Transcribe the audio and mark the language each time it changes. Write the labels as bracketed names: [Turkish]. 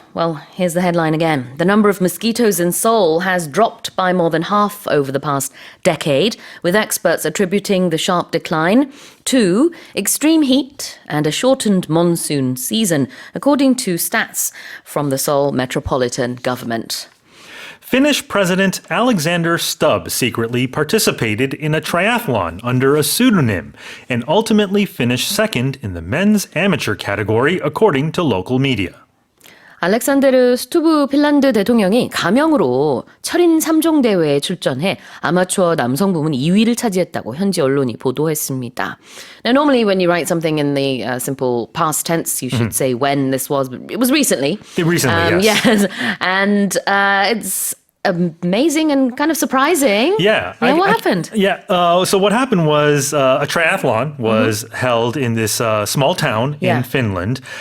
[English] Well, here's the headline again. The number of mosquitoes in Seoul has dropped by more than half over the past decade, with experts attributing the sharp decline to extreme heat and a shortened monsoon season, according to stats from the Seoul Metropolitan Government. Finnish President Alexander Stubb secretly participated in a triathlon under a pseudonym and ultimately finished second in the men's amateur category, according to local media. [Korean] 알렉산데르 스투브 핀란드 대통령이 가명으로 철인 3종 대회에 출전해 아마추어 남성 부문 2위를 차지했다고 현지 언론이 보도했습니다. [English] Now, normally when you write something in the simple past tense, you should say when this was, but it was recently. Recently, yes. And it's amazing and kind of surprising. Yeah. What happened? So what happened was a triathlon was held in this small town in Finland.